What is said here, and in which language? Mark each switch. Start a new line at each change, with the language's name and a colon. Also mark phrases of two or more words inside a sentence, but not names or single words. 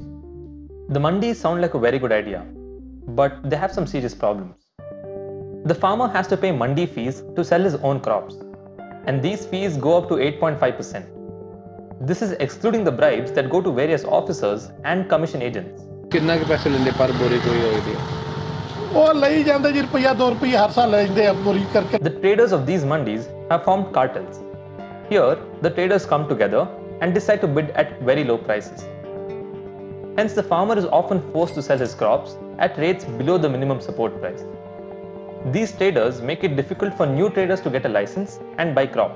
English: The mandis sound like a very good idea, but they have some serious problems. The farmer has to pay mandi fees to sell his own crops, and these fees go up to 8.5%. This is excluding the bribes that go to various officers and commission agents.
Punjabi: ਕਿਤਨਾ ਕੇ ਪੈਸੇ ਲੈਂਦੇ ਪਰ ਬੋਰੀ ਕੋਈ ਹੋਈ ਦੀ? ਉਹ ਲਈ ਜਾਂਦੇ ਜੀ ਰੁਪਈਆ 2 ਰੁਪਏ ਹਰ ਸਾਲ ਲੈ ਜਾਂਦੇ ਆ ਪੂਰੀ ਕਰਕੇ.
English: The traders of these mandis have formed cartels. Here, the traders come together and decide to bid at very low prices. Hence, the farmer is often forced to sell his crops at rates below the minimum support price. These traders make it difficult for new traders to get a license and buy crops.